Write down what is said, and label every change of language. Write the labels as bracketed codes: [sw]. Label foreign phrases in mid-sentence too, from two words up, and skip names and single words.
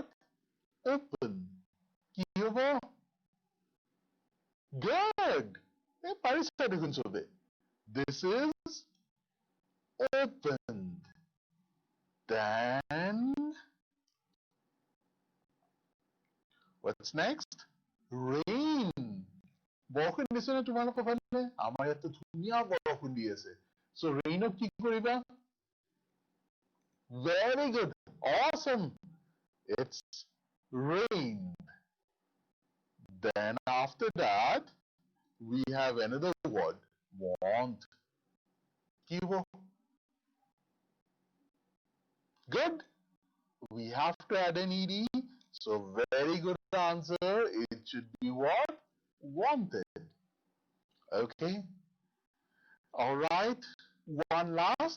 [en] Open. [as] কি হ'ব? [en] Good. [as] পাৰিছা দেখোন সবে. [en] This is opened. Then what's next? Rain. [as] বৰষুণ দিছে নে তোমালোকৰ ফালে? আমাৰ ইয়াতে ধুনীয়া বৰষুণ দি আছে. So rainক কি কৰিবা? [en] Very good. Awesome. It's rained. Then after that, we have another word. Want. [as] কি হ'ব? [en] Good. We have to add an ed. So very good answer. It should be what? wanted. Okay? Alright, one last.